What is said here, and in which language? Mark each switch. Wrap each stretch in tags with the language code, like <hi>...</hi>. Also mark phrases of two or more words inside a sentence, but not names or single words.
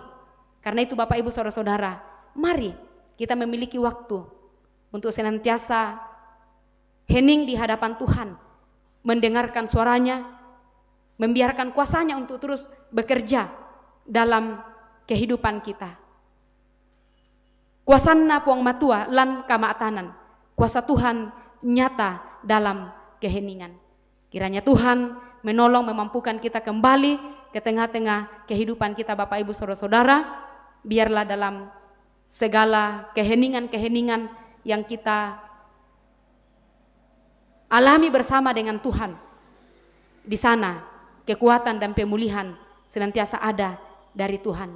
<id>Karena itu Bapak Ibu Saudara-saudara, mari kita memiliki waktu untuk senantiasa hening di hadapan Tuhan, mendengarkan suaranya, membiarkan kuasanya untuk terus bekerja dalam kehidupan kita.</id> <sda>Kuasanna puang matua lan kamaatanan,</sda> <id>kuasa Tuhan nyata dalam keheningan. Kiranya Tuhan menolong, memampukan kita kembali ke tengah-tengah kehidupan kita Bapak Ibu Saudara-saudara. Biarlah dalam segala keheningan-keheningan yang kita alami bersama dengan Tuhan, di sana kekuatan dan pemulihan senantiasa ada dari Tuhan.</id>